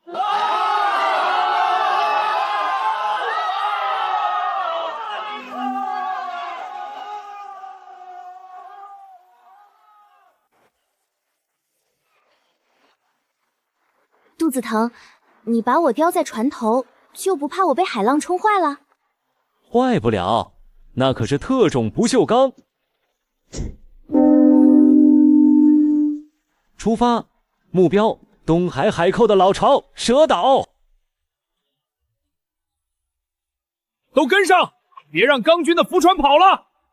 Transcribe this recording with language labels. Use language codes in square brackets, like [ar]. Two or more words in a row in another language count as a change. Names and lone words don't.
[zh] 肚子疼，你把我吊在船头，就不怕我被海浪冲壞了？壞不了，那可是特種不鏽鋼。出發，目標東海海寇的老巢蛇島。都跟上，別讓鋼軍的浮船跑了。